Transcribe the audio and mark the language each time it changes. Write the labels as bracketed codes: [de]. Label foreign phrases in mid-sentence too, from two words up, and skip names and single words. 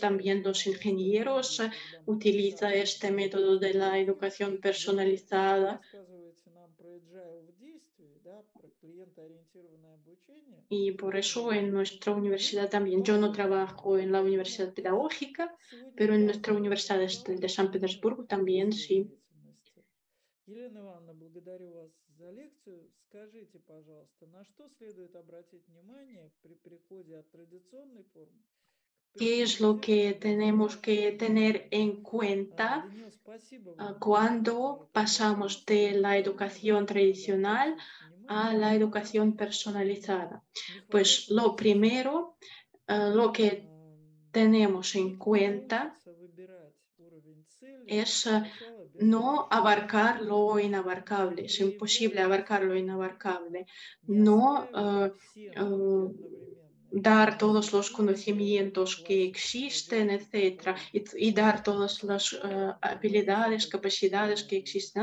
[es] También los ingenieros utilizan este método de la educación personalizada. Y por eso en nuestra universidad también, yo no trabajo en la universidad pedagógica, pero en nuestra universidad de San Petersburgo también sí. [ru] Елена Ивановна, благодарю вас за лекцию. Скажите, пожалуйста, на что следует обратить внимание при переходе от традиционной формы к [es] ¿Qué es lo que [ru] персонализированной [es] tenemos que [ru] обучению? [es] tener en cuenta [ru] Даниил, спасибо вам [es] cuando [ru] за [es] pasamos [ru] подробный [es] de [ru] экскурс. [es] la [ru] Да, [es] educación [ru] наверное, надо [es] tradicional [ru] обратить [es] a [ru] внимание [es] la [ru] на [es] educación personalizada? [ru] не [es] Pues [ru] хватать [es] lo [ru] мотивацию. [es] primero, lo que tenemos en cuenta es no abarcar lo inabarcable. Es imposible abarcar lo inabarcable. No dar todos los conocimientos que existen, etcétera, y dar todas las habilidades, capacidades que existen.